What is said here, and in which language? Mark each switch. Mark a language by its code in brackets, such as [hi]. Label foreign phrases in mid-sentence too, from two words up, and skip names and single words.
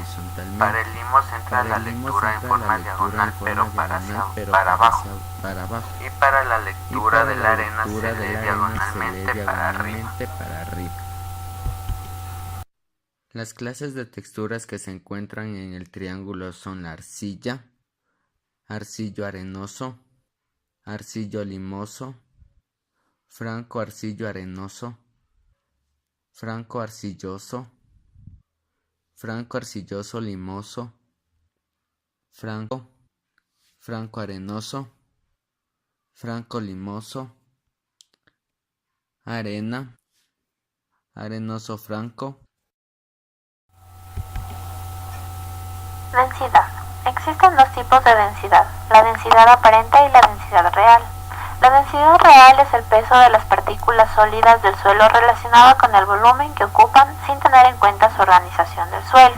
[es] Para el limo se entra la lectura en forma diagonal pero para abajo. Y para la lectura de la arena se lee diagonalmente para arriba. Las clases de texturas que se encuentran en el triángulo son la arcilla, arcillo arenoso, arcillo limoso, franco arcillo arenoso, franco arcilloso, franco arcilloso limoso, franco arenoso, franco limoso, arena, arenoso franco. Densidad. Existen dos tipos de densidad, la densidad aparente y la densidad real. La densidad real es el peso de las partículas sólidas del suelo relacionado con el volumen que ocupan sin tener en cuenta su organización del suelo.